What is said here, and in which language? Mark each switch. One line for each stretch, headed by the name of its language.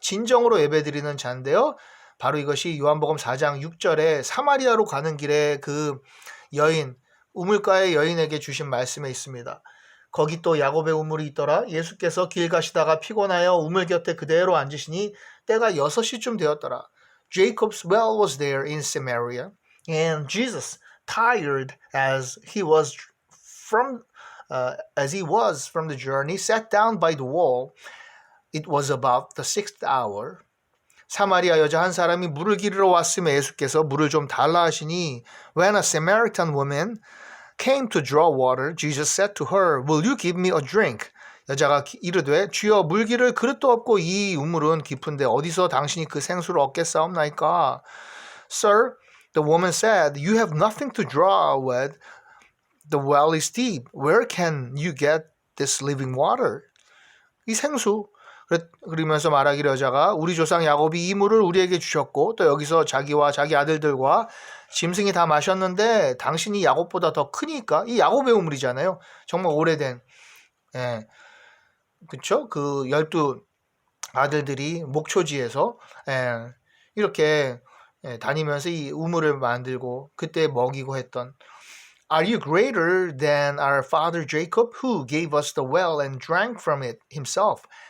Korean: 진정으로 예배드리는 자인데요. 바로 이것이 요한복음 4장 6절에 사마리아로 가는 길에 그 여인, 우물가의 여인에게 주신 말씀에 있습니다. 거기 또 야곱의 우물이 있더라. 예수께서 길 가시다가 피곤하여 우물 곁에 그대로 앉으시니 때가 6시쯤 되었더라.
English: Jacob's well was there in Samaria, and Jesus, tired as he was from the journey, sat down by the well. It was about the 6th hour.
Korean: 사마리아 여자 한 사람이 물을 기르러 왔음에 예수께서 물을 좀 달라 하시니
English: when a Samaritan woman came to draw water, Jesus said to her, Will you give me a drink?
Korean: 여자가 이르되 주여 물 기를 그릇도 없고 이 우물은 깊은데 어디서 당신이 그 생수를 얻겠사옵나이까?
English: Sir, the woman said, You have nothing to draw with. The well is deep. Where can you get this living water?
Korean: 이 생수. 그러면서 말하기를 여자가 우리 조상 야곱이 이 물을 우리에게 주셨고 또 여기서 자기와 자기 아들들과 짐승이 다 마셨는데 당신이 야곱보다 더 크니까 이 야곱의 우물이잖아요. 정말 오래된 그쵸? 그 12 아들들이 목초지에서 이렇게 다니면서 이 우물을 만들고 그때 먹이고 했던
English: Are you greater than our father Jacob who gave us the well and drank from it himself?